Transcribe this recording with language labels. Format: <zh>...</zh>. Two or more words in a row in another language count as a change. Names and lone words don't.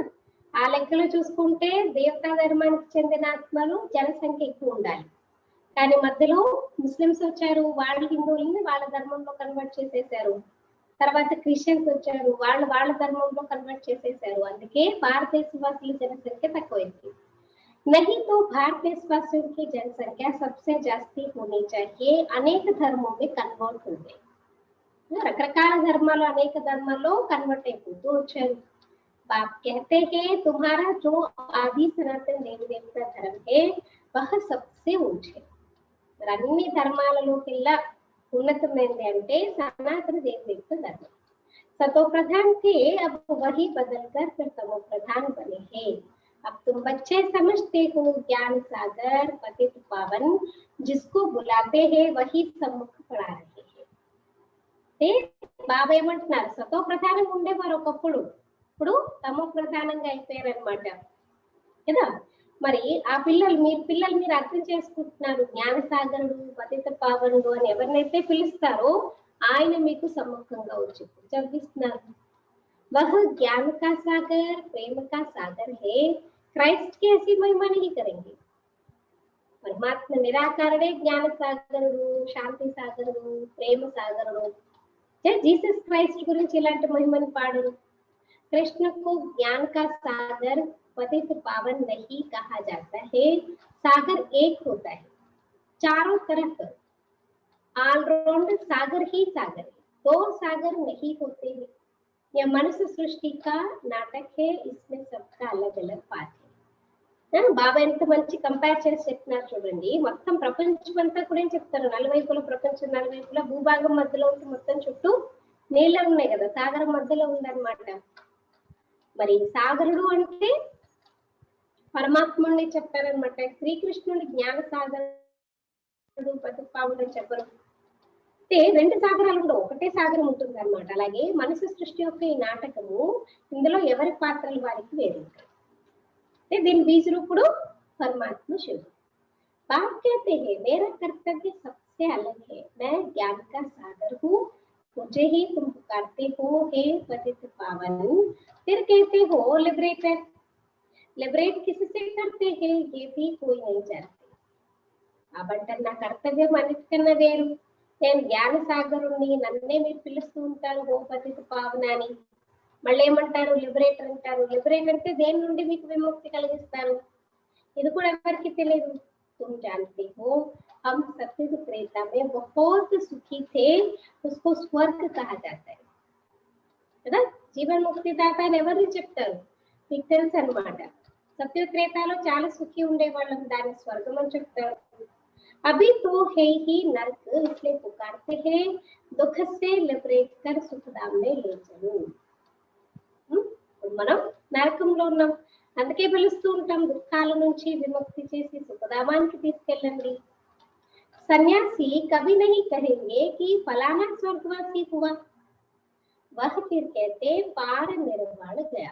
<te>ఆ లెక్కలో చూసుకుంటే దేవతా ధర్మానికి చెందిన ఆత్మలు జనసంఖ్య ఎక్కువ ఉండాలి. కానీ మధ్యలో ముస్లిమ్స్ వచ్చారు, వాళ్ళు హిందువులని వాళ్ళ ధర్మంలో కన్వర్ట్ చేసేసారు. తర్వాత క్రిస్టియన్స్ వచ్చారు, వాళ్ళ ధర్మంలో కన్వర్ట్ చేసేసారు. అందుకే భారతదేశవాసుల జనసంఖ్య తక్కువైంది.</te> <hi>नहीं तो भारत देशवासियों की जनसंख्या सबसे जास्ती होनी चाहिए।</hi> <te>అనేక ధర్మం में కన్వర్ట్ ఉంది. రకరకాల ధర్మాలు అనేక ధర్మాల్లో కన్వర్ట్ అయిపోతూ వచ్చారు.</te> <hi>बाप कहते हैं तुम्हारा जो आदि सनातन देवी देवता धर्म है वह सबसे ऊंचे।</hi> <te>అన్ని ధర్మాలలోకెల్లా ఉన్నతమైనది అంటే సనాతన దేవి దేవత ధర్మం.</te> <hi>सतो प्रधान थे, अब वही बदलकर फिर तमो प्रधान बने हैं। अब तुम बच्चे समझते हो ज्ञान सागर पतित पावन जिसको बुलाते हैं वही सम्मुख पड़ा रहे हैं।</hi> <te>బాబా ఏమంటున్నారు, సతో ప్రధానంగా ఉండేవారు ఒకప్పుడు, ఇప్పుడు తమో ప్రధానంగా అయిపోయారనమాట కదా. మరి ఆ మీరు అర్థం చేసుకుంటున్నారు. జ్ఞానసాగరుడు పతిత పావనుడు అని ఎవరినైతే పిలుస్తారో ఆయన మీకు సమ్ముఖంగా వచ్చి చదివిస్తున్నారు.</te> <hi>वह ज्ञान का सागर प्रेम का सागर है, क्राइस्ट की ऐसी महिमा नहीं करेंगे।</hi> <te>పరమాత్మ నిరాకారుడే జ్ఞాన సాగరుడు, శాంతి సాగరుడు, ప్రేమ సాగరుడు. జీసస్ క్రైస్ట్ గురించి ఇలాంటి మహిమని పాడరు.</te> <hi>कृष्ण को ज्ञान का सागर पतित पावन नहीं कहा जाता है। सागर एक होता है, चारों तरफ ऑलराउंड सागर ही सागर है, दो सागर नहीं होते हैं। यह मनुष्य सृष्टि का नाटक है, इसमें सबका अलग अलग पाठ है।</hi> <te>బాబా ఎంత మంచి కంపేర్ చేసి చెప్తున్నారు చూడండి. మొత్తం ప్రపంచం అంతా కూడా ఏం చెప్తారు, నలువైపుల ప్రపంచం నలువైపుల భూభాగం మధ్యలో ఉంటే మొత్తం చుట్టూ నీళ్ళే ఉన్నాయి కదా, సాగరం మధ్యలో ఉందన్నమాట. మరి సాగరుడు అంటే పరమాత్ముడిని చెప్పారనమాట. శ్రీకృష్ణుడి జ్ఞాన సాగరుడు పతిపావుడు అని చెప్పరు. అంటే రెండు సాగరాలు కూడా ఒకటే సాగరం ఉంటుంది అనమాట. అలాగే మనసు సృష్టి యొక్క ఈ నాటకము, ఇందులో ఎవరి పాత్రలు వారికి వేరు. అంటే దీని బీజ రూపుడు పరమాత్మ శివుడు.</te> <hi>बाप कहते हैं मेरा कर्तव्य सबसे अलग है, मैं ज्ञान का सागर हूँ, मुझे ही तुम पुकारते हो हे पतित पावन। फिर कहते हो लिबरेटर, लिबरेट किससे करते हैं ये भी कोई नहीं जानते।</hi> <te>కాబట్టి నా కర్తవ్యం అన్నిటికన్నా వేరు. నేను జ్ఞాన సాగరుణ్ణి, నన్నే మీరు పిలుస్తూ ఉంటారు ఓ పతిత పావన అని. మళ్ళీ ఏమంటారు, లిబరేటర్ అంటారు. లిబరేట్ అంటే దేని నుండి మీకు విముక్తి కలిగిస్తారు, ఇది కూడా ఎవరికి తెలియదు.</te> <hi>तुम जानते हो हम सत्युग त्रेता में बहुत सुखी थे, उसको स्वर्ग कहा जाता है కదా.</hi> <te>జీవన్ ముక్తిదాత అని ఎవరు చెప్తారు, మీకు తెలుసు అన్నమాట. సత్యుగ త్రేతాలో చాలా సుఖి ఉండేవాళ్ళం, దాన్ని స్వర్గం అని చెప్తారు.</te> <hi>अभी तो है ही नरक, इसलिए पुकारते हैं दुख से लिबरेट कर सुखधाम में ले चलो।</hi> <te>మనం నరకంలో ఉన్నాం, అందుకే పిలుస్తూ ఉంటాం, దుఃఖాల నుంచి విముక్తి చేసి సుఖధామానికి తీసుకెళ్ళండి.</te> <hi>సన్యాసి कभी नहीं कहेंगे कि फलाना स्वर्गवासी हुआ, वह फिर कहते पार निर्वाण गया।</hi>